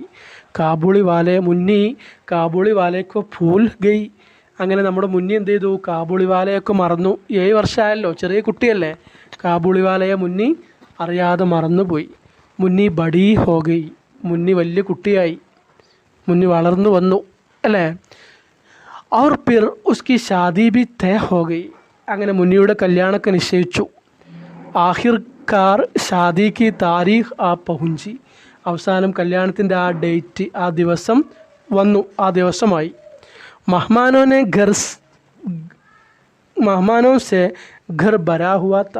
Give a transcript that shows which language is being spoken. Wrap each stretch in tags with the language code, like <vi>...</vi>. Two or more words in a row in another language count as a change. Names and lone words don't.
<hi>काबुली वाले को भूल गई.</hi> <ml>അങ്ങനെ നമ്മുടെ മുന്നി എന്ത് ചെയ്തു, കാബൂളി വാലയൊക്കെ മറന്നു. 7 വർഷമായല്ലോ, ചെറിയ കുട്ടിയല്ലേ, കാബൂളി വാലയെ മുന്നി അറിയാതെ മറന്നുപോയി.</ml> <hi>मुन्नी बड़ी हो गई.</hi> <ml>മുന്നി വലിയ കുട്ടിയായി, മുന്നി വളർന്നു വന്നു അല്ലേ.</ml> <hi>और फिर उसकी शादी भी तय हो गई.</hi> <ml>അങ്ങനെ മുന്നിയുടെ കല്യാണമൊക്കെ നിശ്ചയിച്ചു.</ml> <hi>आखिरकार शादी की तारीख पहुंची.</hi> <ml>അവസാനം കല്യാണത്തിൻ്റെ ആ ഡേറ്റ്, ആ ദിവസം വന്നു, ആ ദിവസമായി.</ml> <hi>मेहमानों से घर भरा हुआ था.</hi>